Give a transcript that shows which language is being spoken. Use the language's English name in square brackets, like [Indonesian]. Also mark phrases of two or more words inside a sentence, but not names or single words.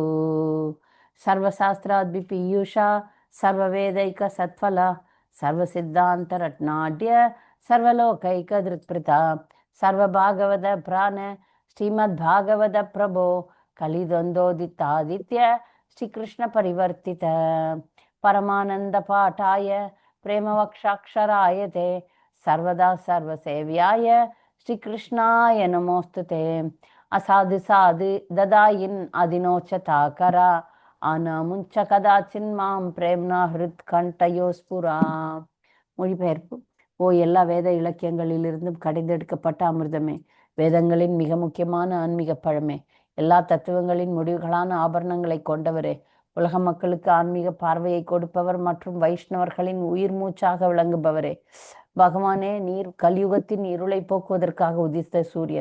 [Sanskrit] सर्वशास्त्राद्विपीयूषा सर्ववेदैकसत्फला सर्वसिद्धान्तरत्नाढ्य सर्वलोकैकधृत्प्रता सर्वभागवत प्राण श्रीमद्भागवत प्रभो कलिद्वन्द्वोदितादित्य श्रीकृष्ण परिवर्तित परमानंद पाठाय प्रेमवक्षाक्षराय ते सर्वदा सर्वसेव्याय श्रीकृष्णाय नमोस्तुते। असाधु साधु ददायिन् अधिनोचताकरा आनामुञ्च कदाचिन्माम् प्रेम्णा हृत् कण्ठयोःस्फुर. [Tamil] மொழிபெயர்ப்பு. ஓ எல்லா வேத இலக்கியங்களிலிருந்தும் கடைந்தெடுக்கப்பட்ட அமிர்தமே, வேதங்களின் மிக முக்கியமான ஆன்மீக பழமே, எல்லா தத்துவங்களின் முடிவுகளான ஆபரணங்களை கொண்டவரே, உலக மக்களுக்கு ஆன்மீக பார்வையை கொடுப்பவர் மற்றும் வைஷ்ணவர்களின் உயிர் மூச்சாக விளங்குபவரே, பகவானே, நீர் கலியுகத்தின் இருளை போக்குவதற்காக உதித்த சூரியன்.